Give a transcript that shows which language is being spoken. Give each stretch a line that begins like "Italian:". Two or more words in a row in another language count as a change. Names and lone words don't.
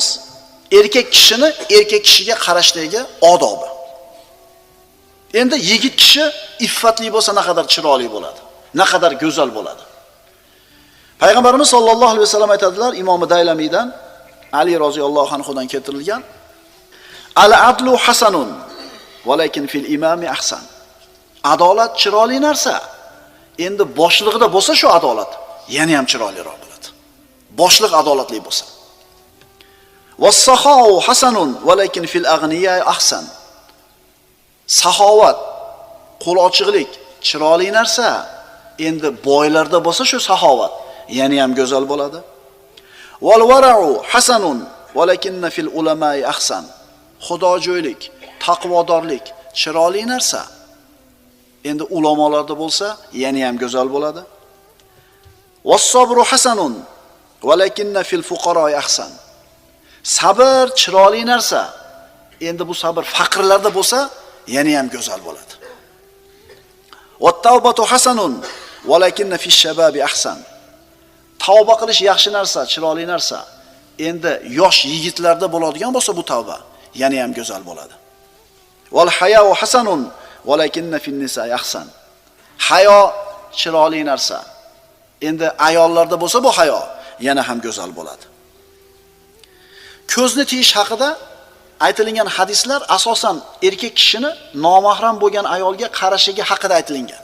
Uzbek: Erkak kishiga qarashdagi odobi. Endi yigit kishi iffatli bo'lsa naqadar chiroyli bo'ladi, naqadar go'zal bo'ladi. Payg'ambarimiz
Arabic: sollallohu alayhi vasallam
Uzbek: aytadilar, Imom Daylamiydan Ali
Arabic: roziyallohu anhudan
Uzbek: keltirilgan:
Arabic: Al-adlu hasanun, walakin fil imami ahsan.
Uzbek: Adolat chiroyli narsa. Endi boshlig'ida bo'lsa shu adolat, yana ham chiroyliroq bo'ladi. Boshliq adolatli bo'lsa.
Arabic: Was-saxau hasanun, walakin fil aghniya ahsan.
Uzbek: Saxovat, qo'l ochiqlik chiroyli narsa. Endi boylarda bo'lsa shu saxovat, yana ham go'zal bo'ladi.
Arabic: Wal wara'u hasanun, walakinna fil ulama'i ahsan.
Uzbek: Xudojo'ylik, taqvodorlik chiroyli narsa. Endi ulamolarda bo'lsa, yana ham go'zal bo'ladi.
Arabic: Was-sabru hasanun, walakinna fil fuqara'i ahsan.
Uzbek: Sabr chiroyli narsa. Endi bu sabr faqirlarda bo'lsa, yana ham go'zal bo'ladi.
Arabic: Wat-tawbatu hasanun, walakinna fish shababi ahsan.
Uzbek: Tavba qilish yaxshi narsa, chiroyli narsa. Endi yosh yigitlarda bo'ladigan bo'lsa bu tavba, yana ham go'zal bo'ladi.
Arabic: Wal haya'u hasanun, walakinna fin nisa'i ahsan.
Uzbek: Hayo chiroyli narsa. Endi ayollarda bo'lsa bu hayo, yana ham go'zal bo'ladi. Ko'zni tiyish haqida aytilgan hadislar asosan erkak kishini nomahram bo'lgan ayolga qarashiga haqida aytilgan.